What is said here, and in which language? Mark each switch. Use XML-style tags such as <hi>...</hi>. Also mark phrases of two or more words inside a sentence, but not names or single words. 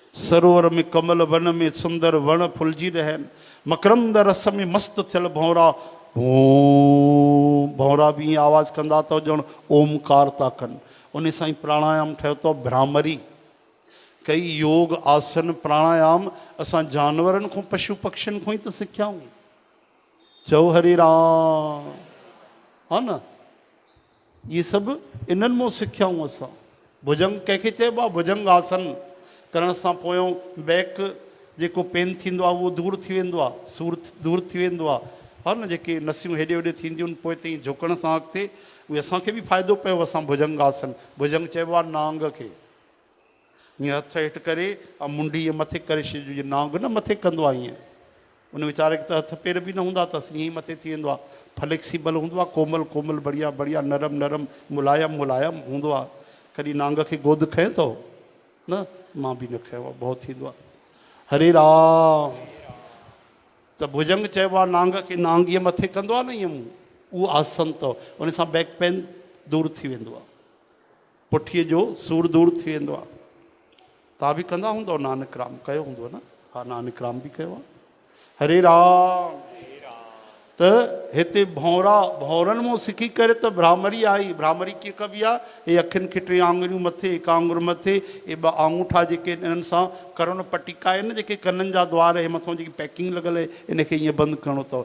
<sd>सरोवर में कमल वन में सुंदर वण फुलजी रहन, मकरंद रस में मस्त थियल भौरा, भौरा भी आवाज़ कंदा तो ॼण ओमकार था कनि। उन सां ई प्राणायाम ठहियो तो भ्रामरी। कई योग आसन प्राणायाम असां जानवरनि को पशु पक्षियुनि को ही तो सिखियाऊं। चओ हरे राम, हा न,</sd> <hi>ये सब</hi> <sd>इन्हनि मां सिखियाऊं असां। भुजंग कंहिंखे चइबो आहे भुजंग आसन करण सां पोयों बैक जेको पेन थींदो आहे उहो दूर थी वेंदो आहे, सूर दूर थी वेंदो आहे, हा न। जेके नसियूं हेॾे होॾे थींदियूं आहिनि पोइ ताईं झुकण सां अॻिते, उहे असांखे बि फ़ाइदो पियो असां भुजंग आसन। भुजंग चइबो आहे नांग खे, ईअं हथु हेठि करे ऐं मुंडी ईअं मथे करे छॾियो, जीअं नांग न मथे कंदो आहे ईअं। उन वीचारे खे त हथ पेर बि न हूंदा अथसि, ईअं ई मथे थी वेंदो आहे, फ्लेक्सिबल हूंदो आहे, कोमल कोमल बढ़िया बढ़िया नरम नरम मुलायम मुलायम हूंदो आहे। कॾहिं नांग खे गोद खए थो न, मां बि न खयो आहे, बहुत थींदो आहे। हरे राम। त भुजंग चइबो आहे नांग खे, नांग ईअं मथे कंदो आहे न ईअं, उहो आसन अथव। उन सां</sd> <en>back pain</en> <sd>दूर थी वेंदो आहे, पुठीअ जो सूर दूर थी वेंदो आहे। तव्हां बि कंदा हूंदव, नानक राम कयो हूंदो न? हा, नानक राम बि कयो आहे। हरे राम। त हिते भौरा, भौरनि मां सिखी करे त भ्रामरी आई। भ्रामरी कीअं कबी आहे? हे अखियुनि खे 3 आङुरियूं मथे, 1 आङुर मथे, हे 2 आङूठा जेके इन्हनि सां करुण पटिका आहिनि, जेके कननि जा द्वार, हे मथां जेकी पैकिंग लॻल आहे, इनखे ईअं बंदि करिणो अथव।</sd>